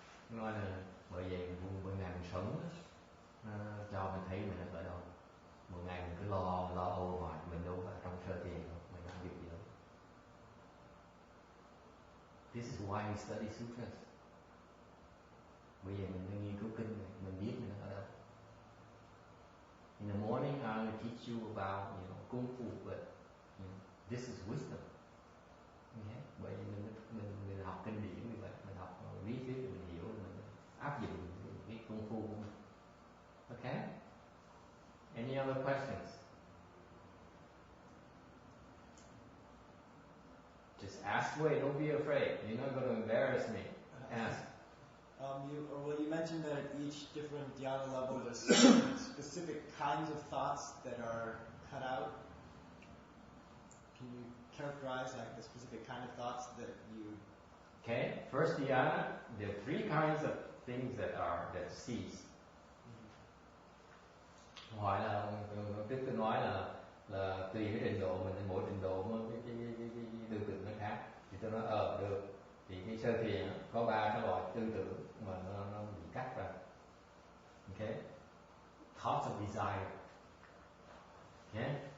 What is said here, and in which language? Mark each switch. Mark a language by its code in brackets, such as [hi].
[vi] Nói là bởi vậy mỗi ngày mình sống cho mình thấy mình ở đâu. Một ngày mình cứ lo âu hoài, mình đâu ở trong sơ thiền đâu, mình làm việc gì đâu. [en] This is why we study sutras. [vi] Bây giờ mình nghiên cứu kinh này, mình biết mình ở đâu. [en] In the morning, I'm going to teach you about, kung fu, but this is wisdom. Okay? [vi] Bởi vì mình học kinh điển như vậy, mình học lý thuyết, mình hiểu, mình áp dụng cái kung fu của mình. [en] Okay? Any other questions? Just ask away. Don't be afraid. You're not going to embarrass me. Ask. You mentioned that at each different dhyana level there's specific kinds of thoughts that are cut out. Can you characterize like the specific kind of thoughts that you... Okay, first dhyana, there are three kinds of things that cease. [vi] Hỏi là trước tôi nói là tùy cái trình độ mình, mỗi trình độ cái tư tưởng nó khác. Thì tôi nói được. Thì cái sơ thiền có 3 cái loại tư tưởng mà nó bị cắt ra. Okay? [en] Thoughts of desire. [vi] Okay?